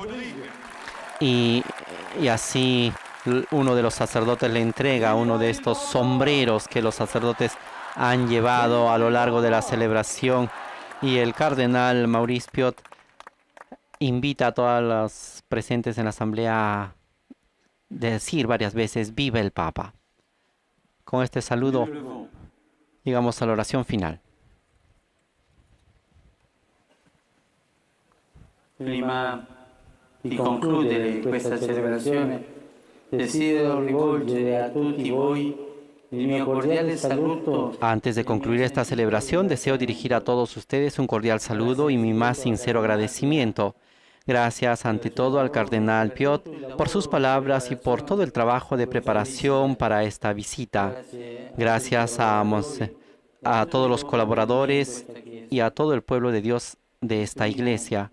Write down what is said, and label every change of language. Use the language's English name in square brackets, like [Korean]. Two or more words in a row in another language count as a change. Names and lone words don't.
[Spanish] Y así uno de los sacerdotes le entrega uno de estos sombreros que los sacerdotes han llevado a lo largo de la celebración, y el cardenal Maurice Piot invita a todas las presentes en la asamblea a decir varias veces «Viva el Papa». Con este saludo llegamos a la oración final. [Italian] Prima di concludere questa celebrazione, desidero rivolgere a tutti voi il mio cordiale saluto. [Spanish] Antes de concluir esta celebración, deseo dirigir a todos ustedes un cordial saludo y mi más sincero agradecimiento. Gracias ante todo al cardenal Piot por sus palabras y por todo el trabajo de preparación para esta visita. Gracias a todos los colaboradores y a todo el pueblo de Dios de esta iglesia.